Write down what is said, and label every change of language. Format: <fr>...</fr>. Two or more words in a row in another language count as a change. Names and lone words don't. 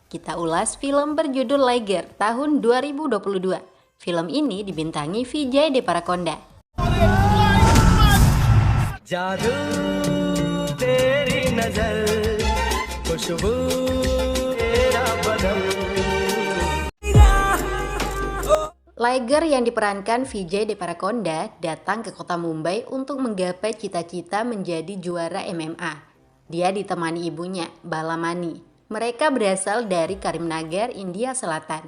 <id>kita ulas film berjudul Liger tahun 2022. Film ini dibintangi Vijay Deverakonda.</id> <hi>जादू तेरी नजर खुशबू तेरा बदन.</hi> <id>Liger yang diperankan Vijay Deverakonda datang ke kota Mumbai untuk menggapai cita-cita menjadi juara MMA. Dia ditemani ibunya, Balamani. Mereka berasal dari Karimnagar, India Selatan.</id>